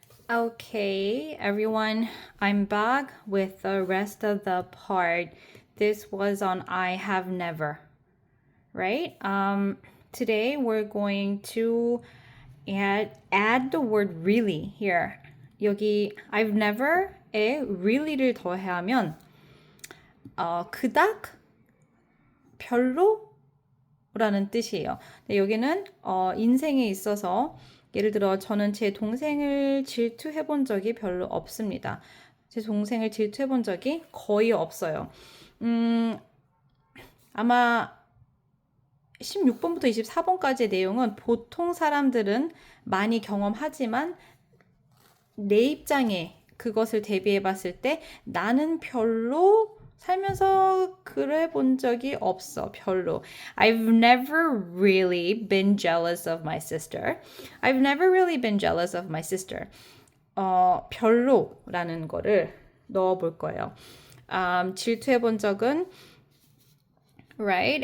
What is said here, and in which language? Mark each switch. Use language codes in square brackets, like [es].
[en] Okay, everyone, I'm back with the rest of the part. This was on I have never, right? Today we're going to add the word really here. [ko] 여기 [en] I've never [ko] 에 really를 더하면 그닥 별로라는 뜻이에요. 여기는 인생에 있어서 예를 들어 저는 제 동생을 질투해 본 적이 별로 없습니다. 제 동생을 질투해 본 적이 거의 없어요. 아마 16번부터 24번까지의 내용은 보통 사람들은 많이 경험하지만 내 입장에 그것을 대비해 봤을 때 나는 별로 살면서 그래 본 적이 없어. 별로. [en] I've never really been jealous of my sister. I've never really been jealous of my sister. [ko] 별로라는 거를 넣어 볼 거예요. 질투해 본 적은 right?